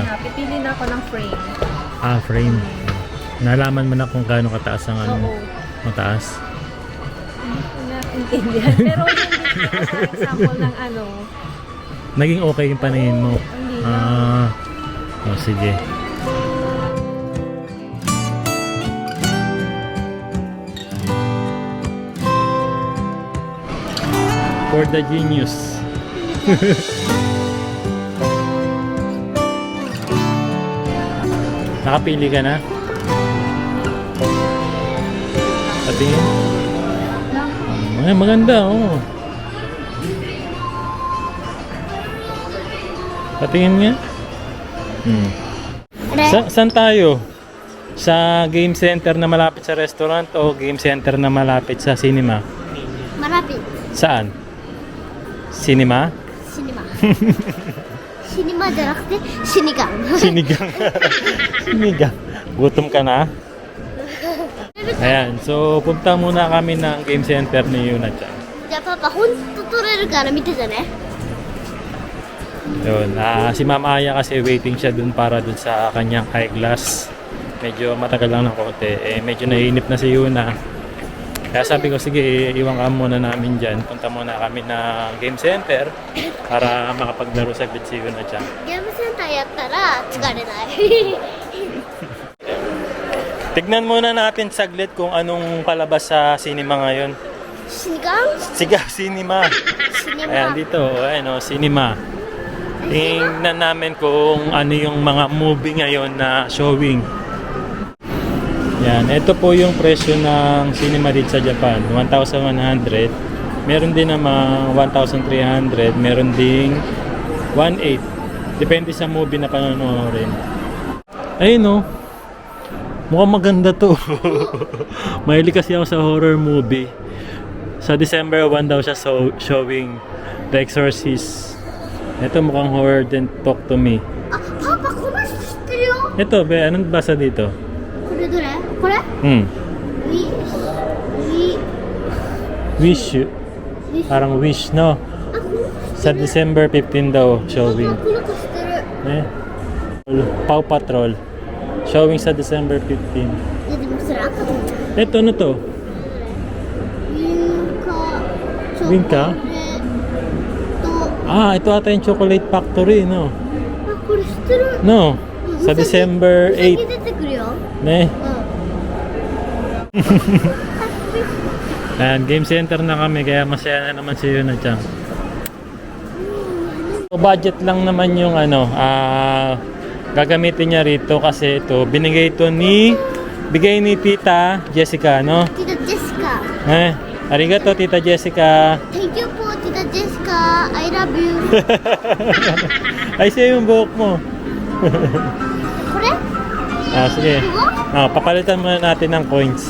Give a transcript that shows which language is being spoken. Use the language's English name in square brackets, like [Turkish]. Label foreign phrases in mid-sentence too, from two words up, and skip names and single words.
[Filipino] Pipili na ako ng frame. Frame. Nalaman mo na kung gaano kataas ang Oo. mataas? Naintindihan. Pero yung dito sa sample ng Naging okay yung paningin mo? Hindi na. Sige. [English] For the genius. [Filipino] Nakapili ka na? Patingin? Maganda, oh. Patingin nga? Saan tayo? Sa [English] game center [Filipino] na malapit sa restaurant o [English] game center [Filipino] na malapit sa cinema? Malapit. Saan? Cinema? [English] Cinema. Cinema [Japanese] じゃなくて死にがん。 [Filipino] Sinigang. Sinigang. Gutom ka na? Ayan, so punta muna kami ng [English] game center [Filipino] ni Yuna-chan. [Japanese] じゃあパパほんと撮れるから見ててね。 [Filipino] Yun, si Mama Aya kasi waiting siya dun para dun sa kanyang eyeglass. Medyo matagal lang ng konti. Medyo naiinip na si Yuna. Kaya sabi ko, sige, iwan ka muna namin dyan. Punta muna kami ng [English] game center [Filipino] para makapaglaro saglit si Yuna-chan. [Japanese] ゲームセンターやったら疲れない。 [Filipino] Tignan muna natin saglit kung anong palabas sa cinema ngayon. [Japanese] 死にがん？ [Filipino] Sigaw Cinema. [Japanese] 死に [Filipino] Ayan ま。 dito, ayan o, cinema. Tingnan namin kung ano yung mga movie ngayon na showing. Yan, ito po yung presyo ng cinema dito sa Japan, 1,100. Meron din naman 1,300, meron ding 1,800. Depende sa movie na panonoodin. Ayun o. Mukhang maganda to. Mahilig kasi ako sa [English] horror movie. [Filipino] Sa December 1 daw siya showing The Exorcist. Ito mukhang horror din, Talk to Me. [Japanese] あ、パパこの人知ってるよ。 [Filipino] Ito, be, anong basa dito? [Japanese] これどれ？これ？ [Filipino] Wish. Parang wish, no? [Japanese] あ、この子 [Filipino] Sa December 15 daw showing. [Japanese] この子知ってる。 [Filipino] Paw Patrol. Showing sa December 15. [Japanese] いやでもそれ赤と思う。 [Filipino] Ito, ano to? Green ka? [Japanese] と、 [Filipino] Ah, ito ata yung Chocolate Factory, no? [Japanese] あ、これ知ってる。 [Filipino] No? Sa December [Japanese] うさぎ [Filipino] 8. [Japanese] 出てくるよ。 Ne? うん。 [Filipino] Ayan, [English] game center [Filipino] na kami kaya masaya na naman si Yuna-chan. So, budget lang naman yung gagamitin niya rito kasi ito, bigay ni Tita Jessica, no? Tita Jessica. Arigato, Tita Jessica. [English] Thank you [Filipino] po, Tita Jessica. [English] I love you. [Filipino] Ay, siya yung buhok mo. [Japanese] これ？ [Filipino] Sige. Papalitan muna natin ng coins.